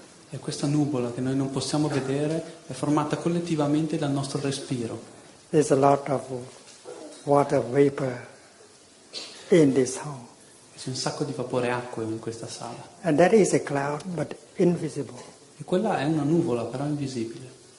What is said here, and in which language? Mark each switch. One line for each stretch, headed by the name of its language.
Italian: E questa nuvola che noi non possiamo vedere è formata collettivamente dal nostro respiro.
English: There's a lot of water vapor in this hall.
Italian: C'è un sacco di vapore acqueo in questa sala.
English: And that is a cloud, but invisible.
Italian: E quella è una nuvola, però invisibile.